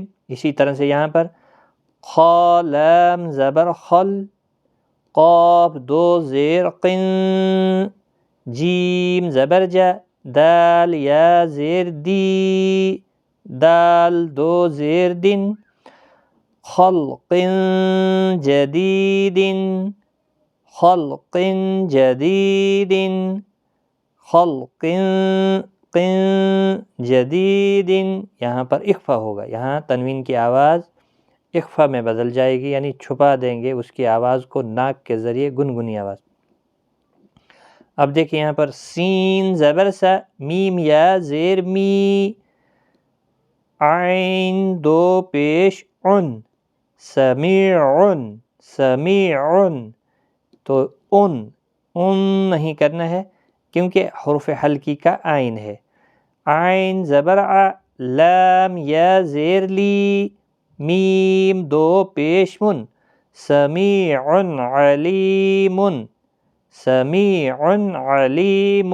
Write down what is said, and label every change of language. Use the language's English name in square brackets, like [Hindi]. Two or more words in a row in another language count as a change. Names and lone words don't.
[Urdu] اسی طرح سے یہاں پر خا لام زبر خل، قاف دو زیر قن، جیم زبر جا، دال یا زیر دی، دال دو زیر دن، [Arabic] خلق جدید، خلق جدید، خلق قن جدید. [Urdu] یہاں پر اخفا ہوگا، یہاں تنوین کی آواز اخفا میں بدل جائے گی، یعنی چھپا دیں گے اس کی آواز کو ناک کے ذریعے، گنگنی آواز. اب دیکھیں یہاں پر سین زبر سا، میم یا زیر می، عین دو پیش عن، [Arabic] سمیعن، سمیعن. [Urdu] تو ان نہیں کرنا ہے کیونکہ حروف حلقی کا عین ہے. عین زبر ع، لام یا زیر لی، میم دو پیش من، [Arabic] سمیع علیم، سمیع علیم.